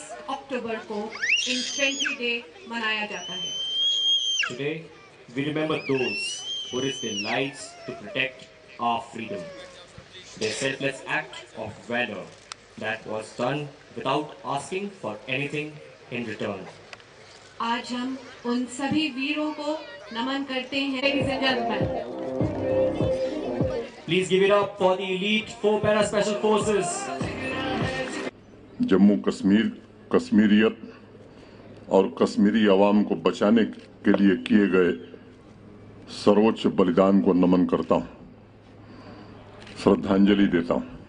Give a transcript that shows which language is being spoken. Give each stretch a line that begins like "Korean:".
Hindi: अक्टूबर को infantry day मनाया जाता है.
English: Today, we remember those who risked their lives to protect our freedom. Their selfless act of valor that was done without asking for anything in return.
Hindi: आज हम उन सभी वीरों को नमन करते हैं.
English: Ladies and gentlemen, Please give it up for the elite 4 Para Special Forces.
Hindi: Jammu Kashmir, कश्मीरियत और कश्मीरी अवाम को बचाने के लिए किए गए सर्वोच्च बलिदान को नमन करता हूं, श्रद्धांजलि देता हूं।